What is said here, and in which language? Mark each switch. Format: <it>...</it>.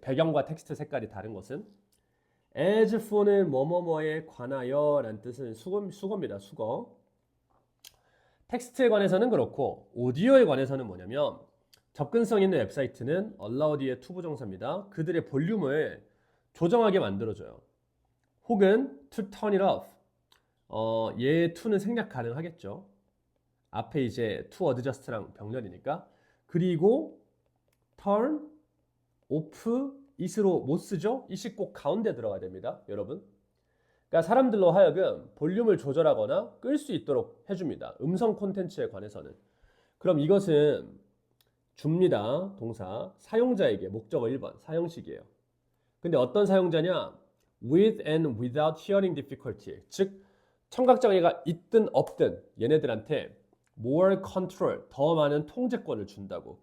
<ko>배경과 텍스트 색깔이 다른 것은 as for는 뭐뭐뭐에 관하여 라는 뜻은 수거입니다. 수거. 텍스트에 관해서는 그렇고 오디오에 관해서는 뭐냐면 접근성 있는 웹사이트는 allowed의 투부정사입니다. 그들의 볼륨을 조정하게 만들어줘요. 혹은</ko> <en>to turn it off.</en> <ko>얘 to는 생략 가능하겠죠. 앞에 이제 to adjust랑 병렬이니까. 그리고 turn, off, it으로 못 쓰죠? it이 꼭 가운데 들어가야 됩니다. 여러분. 그러니까 사람들로 하여금 볼륨을 조절하거나 끌 수 있도록 해줍니다. 음성 콘텐츠에 관해서는. 그럼 이것은 줍니다. 동사. 사용자에게 목적어 1번 사형식이에요. 근데 어떤 사용자냐?</ko> <en>with and without hearing difficulty.</en> <ko>즉 청각장애가 있든 없든 얘네들한테</ko> <en>more control,</en> <ko>더 많은 통제권을 준다고.</ko>